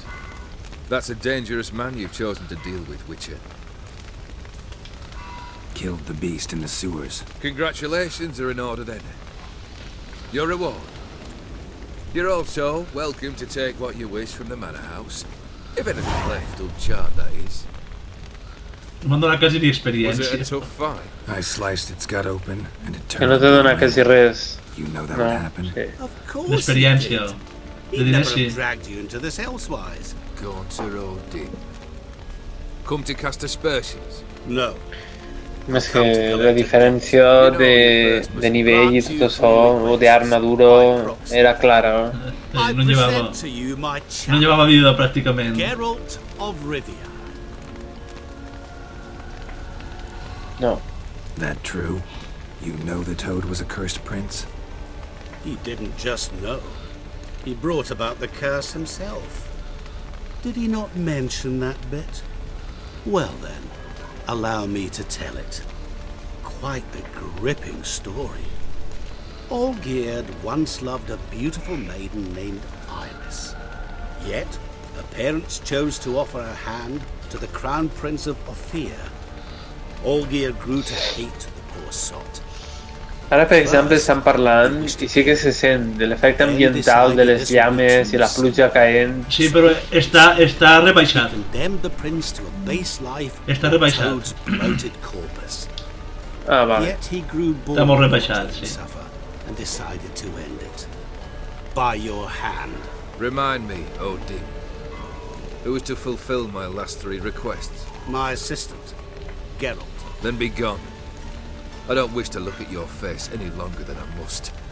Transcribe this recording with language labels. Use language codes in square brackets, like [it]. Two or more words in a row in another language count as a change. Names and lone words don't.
[en] That's a dangerous man you've chosen to deal with, Witcher. Killed the beast in the sewers. Congratulations are in order then. Your reward. You're also welcome to take what you wish from the manor house. If anything left uncharred, that is. [ca] No m'han donat quasi ni [en] Was it a [ca] experiència. [en] tough fight? I sliced its gut open and it [ca] Que [en] turned. [ca] no te dona quasi res. [en] You know that [ca] No. [en] would happen? [ca] Sí. [en] Of course. [ca] L'experiència. [en] he did. [ca] De [en] He'd [ca] diners [en] never [ca] sí. [en] have dragged you into this elsewise. Gaunter Odin. Come to cast aspersions. [ca] No. Més que la diferència de nivell i tot això, o d'arma duro, era clara. [en] I [ca] No llevava, [en] present to you my [ca] no [en] champion, [ca] llevava vida pràcticament. [en] Geralt of Rivia. [ca] No. [en] That true? You know the Toad was a cursed prince? He didn't just know. He brought about the curse himself. Did he not mention that bit? Well then, allow me to tell it. Quite the gripping story. Olgierd once loved a beautiful maiden named Iris. Yet, her parents chose to offer her hand to the Crown Prince of Ophir. Olgierd grew to hate the poor sot. [ca] Ara, per exemple, estan parlant i sí que se sent de l'efecte ambiental de les llames i la pluja caent. Sí, però està rebaixat. [en] Condemned the prince to a base life [ca] Està [en] on [ca] rebaixat. [en] Toad's bloated corpus. [ca] Ah, vale. [en] Yet he grew bored [ca] Està molt [en] of [ca] rebaixat, [en] watching [ca] sí. [en] it suffer and decided to end it. By your hand. Remind me, Odin. Who is to fulfill my last 3 requests? My assistant, Geralt. Then be gone. I don't wish to look at your face any longer than I must.